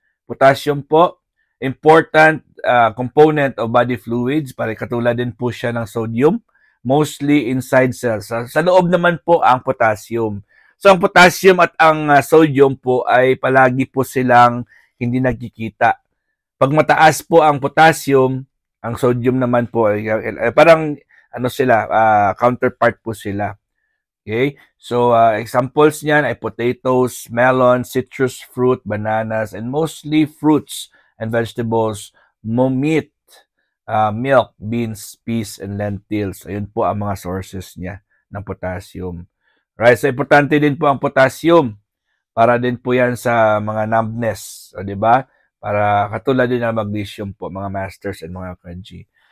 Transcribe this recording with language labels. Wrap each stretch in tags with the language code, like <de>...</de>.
<en>Potassium po, important component of body fluids.</en> <tl>Para katulad din po siya ng sodium.</tl> <en>Mostly inside cells.</en> <tl>Sa loob naman po ang potassium. So, ang potassium at ang sodium po ay palagi po silang hindi nagkikita. Pag mataas po ang potassium, ang sodium naman po ay parang sila, counterpart po sila.</tl> <en>Okay? So, examples</en> <tl>niyan ay</tl> <en>potatoes, melon, citrus fruit, bananas, and mostly fruits and vegetables, meat, milk, beans, peas, and lentils.</en> <tl>Ayun po ang mga sources niya ng potassium.</tl> <en>Right?</en> <tl>So, importante din po ang potassium para din po yan sa mga numbness. O, diba? Para katulad din ng magnesium po, mga masters and mga kanji.</tl>